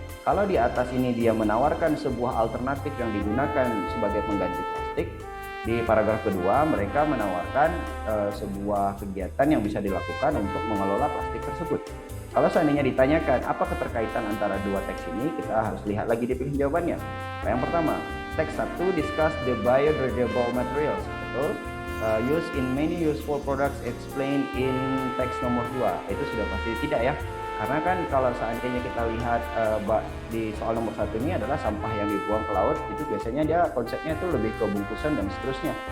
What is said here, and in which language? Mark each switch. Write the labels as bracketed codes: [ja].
[id] Kalau di atas ini dia menawarkan sebuah alternatif yang digunakan sebagai pengganti plastik, di paragraf kedua mereka menawarkan sebuah kegiatan yang bisa dilakukan untuk mengelola plastik tersebut. Kalau seandainya ditanyakan apa keterkaitan antara dua teks ini, kita harus lihat lagi di pilihan jawabannya. Nah, yang pertama, teks 1 [en] discuss the biodegradable materials. [id] Betul. [en] Used in many useful products explained in [id] teks nomor 2. Itu sudah pasti tidak ya. Karena kan kalau seandainya kita lihat di soal nomor 1 ini adalah sampah yang dibuang ke laut, itu biasanya dia konsepnya itu lebih ke bungkusan dan seterusnya.